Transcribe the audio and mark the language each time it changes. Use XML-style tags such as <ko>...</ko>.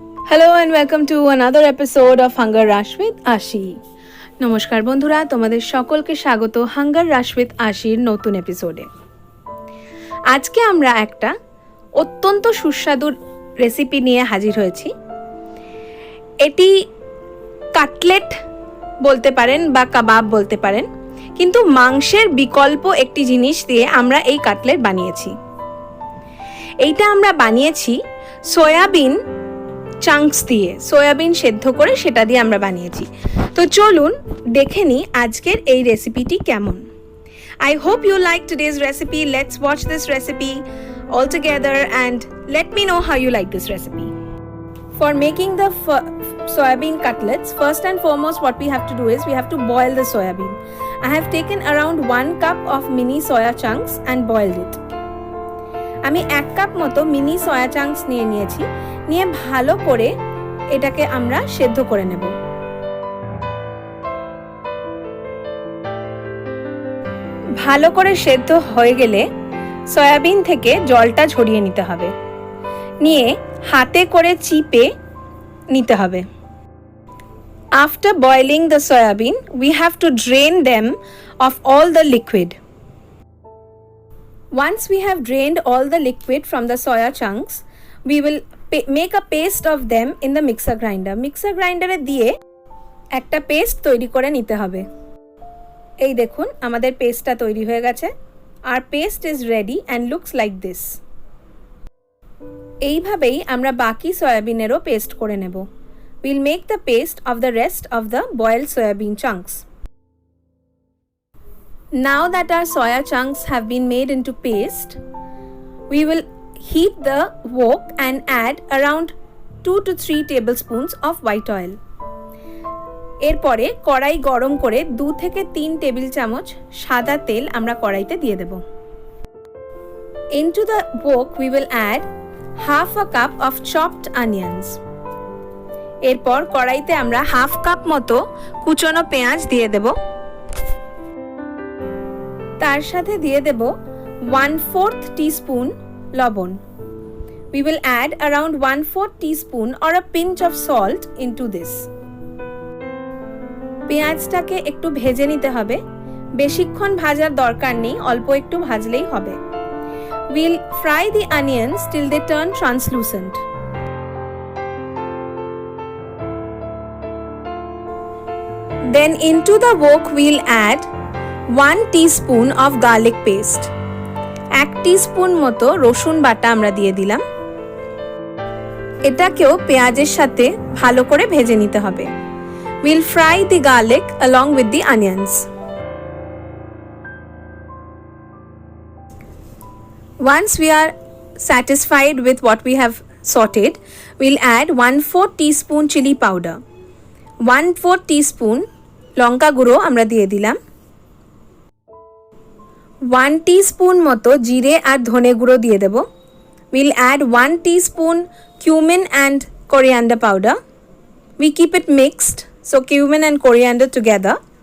<en>Hello and welcome to another episode of Hunger Rush with Ashi.</en> <bn>নমস্কার বন্ধুরা, তোমাদের সকলকে স্বাগত হাঙ্গার রাশ উইথ আশির নতুন এপিসোডে। আজকে আমরা একটা অত্যন্ত সুস্বাদু রেসিপি নিয়ে হাজির হয়েছি। এটি কাটলেট বলতে পারেন বা কাবাব বলতে পারেন, কিন্তু মাংসের বিকল্প একটি জিনিস দিয়ে আমরা এই কাটলেট বানিয়েছি। এইটা আমরা বানিয়েছি সয়াবিন চাঙ্কস দিয়ে, সয়াবিন সেদ্ধ করে সেটা দিয়ে আমরা বানিয়েছি। তো চলুন দেখে নিই আজকের এই রেসিপিটি কেমন।</bn> <en>I hope you like today's recipe. Let's watch this recipe all together and let me know how you like this recipe. For making the soybean cutlets, first and foremost what we have to do is we have to boil the soybean. I have taken around 1 cup of mini soya chunks and boiled it.</en> <bn>আমি 1 cup মতো mini soya চাঙ্কস নিয়েছি, নিয়ে ভালো করে এটাকে আমরা সেদ্ধ করে নেব। ভালো করে সেদ্ধ হয়ে গেলে সয়াবিন থেকে জলটা ঝরিয়ে নিতে হবে, নিয়ে হাতে করে চিপে নিতে হবে।</bn> <en>After boiling the soybean, we have to drain them of all the liquid. Once we have drained all the liquid from the soya chunks, we will make a paste of them in the mixer grinder.</en> <bn>Mixer grinder এ দিয়ে একটা paste তৈরি করে নিতে হবে। এই দেখুন আমাদের পেস্টটা তৈরি হয়ে গেছে।</bn> <en>আর paste is ready and looks like this.</en> <bn>এইভাবেই আমরা বাকি সয়াবিনেরও পেস্ট করে নেব।</bn> <en>We'll make the paste of the rest of the boiled soybean chunks. Now that our soya chunks have been made into paste, we will heat the wok and add around 2 to 3 tablespoons of white oil.</en> <bn>এরপরে কড়াই গরম করে 2 থেকে 3 table চামচ সাদা তেল আমরা কড়াইতে দিয়ে দেব।</bn> <en>Into the wok we will add half a cup of chopped onions.</en> <bn>এরপর কড়াইতে আমরা হাফ কাপ মতো কুচনো পেঁয়াজ দিয়ে দেব। তার সাথে দিয়ে দেব 1/4 teaspoon লবণ।</bn> <en>We will add around 1/4 teaspoon or a pinch of salt into this.</en> <bn>পেঁয়াজটাকে একটু ভেজে নিতে হবে, বেশিক্ষণ ভাজার দরকার নেই, অল্প একটু ভাজলেই হবে।</bn> <en>We'll fry the onions till they turn translucent. Then into the wok we'll add 1 teaspoon of garlic paste.</en> <bn>1 teaspoon মতো রসুন বাটা আমরা দিয়ে দিলাম। এটাকেও পেঁয়াজের সাথে ভালো করে ভেজে নিতে হবে।</bn> <en>We'll fry the garlic along with the onions. Once we are satisfied with what we have sauteed, we'll add 1/4 teaspoon chili powder.</en> <bn>1/4 teaspoon লঙ্কা গুঁড়ো আমরা দিয়ে দিলাম। 1 teaspoon মতো জিরে আর ধনে গুঁড়ো দিয়ে দেব।</bn> <en>We'll add 1 teaspoon cumin and coriander powder. We keep it mixed, so cumin and coriander together.</en>